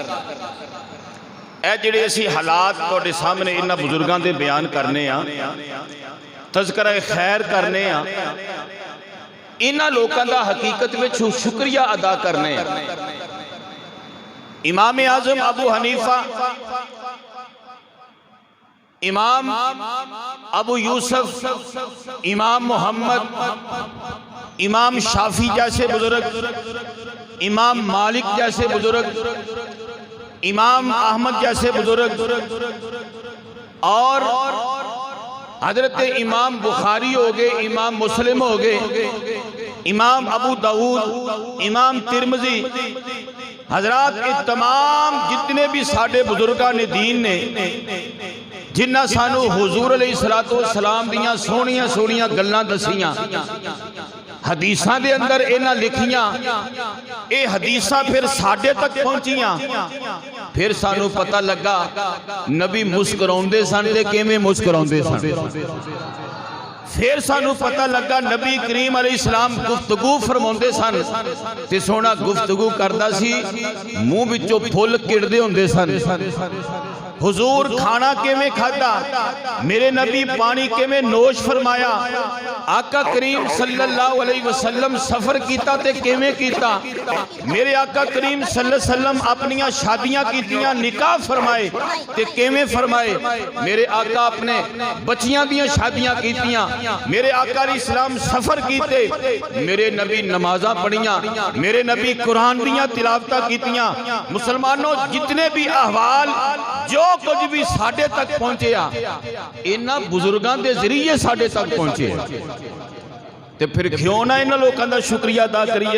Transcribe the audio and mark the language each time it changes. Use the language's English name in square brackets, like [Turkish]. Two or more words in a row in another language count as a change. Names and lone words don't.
[Punjabi] اے جہڑے اسی حالات تہاڈے سامنے انہاں بزرگاں دے بیان کرنے آں، تذکرہ خیر کرنے آں، انہاں لوکاں دا حقیقت وچ شکریہ ادا کرنے آں. امام اعظم ابو حنیفہ، امام ابو یوسف، امام محمد، امام شافعی جیسے بزرگ، امام مالک جیسے بزرگ، امام احمد جیسے بزرگ, इमाम मालिक जैसे बुजुर्ग, इमाम अहमद जैसे बुजुर्ग اور حضرت امام بخاری ہو گئے، امام مسلم ہو گئے، امام ابو داؤد، امام ترمذی، حضرات ایہ تمام جتنے وی ساڈے بزرگاں نے دین نے جنہاں سانوں حضور [Arabic] عليه الصلاة والسلام [Punjabi] دیاں سوہنیاں سوہنیاں گلاں دسیاں، حدیثاں دے اندر انہاں لکھیاں، ایہ حدیثاں فیر ساڈے تک پہنچیاں. فیر سانوں پتا لگا نبی مسکراؤندے سن تے کیویں مسکراؤندے سن. فیر سانوں پتا لگا نبی کریم علیہ السلام گفتگو فرماؤندے سن تے سوہنا گفتگو کردا سی، منہ وچوں پھل کِردے ہوندے سن. حضور کھانا کیویں کھادا، میرے نبی پانی کیویں نوش فرمایا، آقا کریم [Arabic] صلى الله عليه وسلم [Punjabi] سفر کیتا تے کیویں کیتا، میرے آقا کریم [Arabic] صلى الله عليه وسلم [Punjabi] اپنیاں شادیاں کیتیاں، نکاح فرمائے تے کیویں فرمائے، میرے آقا اپنے بچیاں دیاں شادیاں کیتیاں، میرے آقا علیہ السلام سفر کیتے، میرے نبی نمازاں پڑھیاں، میرے نبی قرآن دیاں تلاوتاں کیتیاں. مسلمانو، جتنے وی احوال جو کجھ وی ساڈے تک پہنچے انہاں بزرگاں دے ذریعے ساڈے تک پہنچے، تے فیر کیوں نہ انہاں لوکاں دا شکریہ ادا کریے.